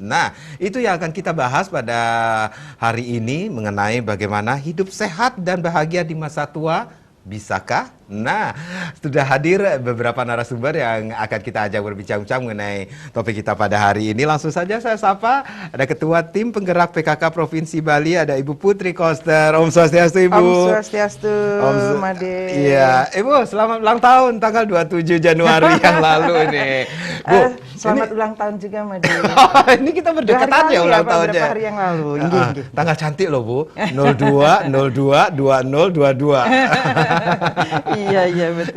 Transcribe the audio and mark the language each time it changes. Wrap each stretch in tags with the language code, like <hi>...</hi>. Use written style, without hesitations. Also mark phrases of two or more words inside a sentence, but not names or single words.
<id>Nah, itu yang akan kita bahas pada hari ini mengenai bagaimana hidup sehat dan bahagia di masa tua. Bisakah? Nah, sudah hadir beberapa narasumber yang akan kita ajak berbincang-bincang mengenai topik kita pada hari ini. Langsung saja saya sapa, ada Ketua Tim Penggerak PKK Provinsi Bali, ada Ibu Putri Koster. Om Swastiastu, Ibu. Om Swastiastu, Made. Iya, Ibu, selamat ulang tahun tanggal 27 Januari yang lalu ini. Bu, selamat ulang tahun juga, Made. Ini kita berdekatan ya ulang tahunnya. Beberapa hari yang lalu. Tanggal cantik loh, Bu. 02 02 2022. Iya betul.</id>